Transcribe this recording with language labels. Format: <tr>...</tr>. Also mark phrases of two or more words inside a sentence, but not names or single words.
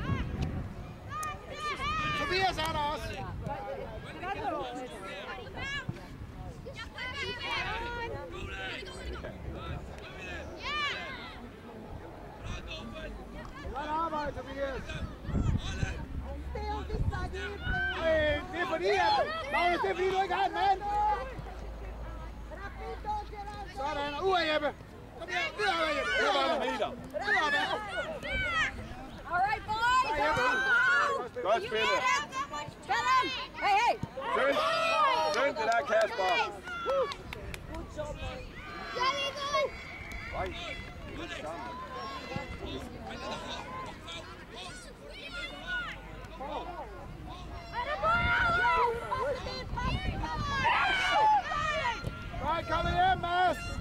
<da>Tobias er der også. Godt arbejde, Tobias. Det er fordi, Magnus, det er fordi, du ikke har en mand. Sådan, ud af Jeppe. Kom her, ud af Jeppe. Det var en meter.</da> <en>All right, boys.</en> <da>Godt spillet. Hey, hey. Synd det der, Kasper. Ej, Kom hjem, Mads.</da>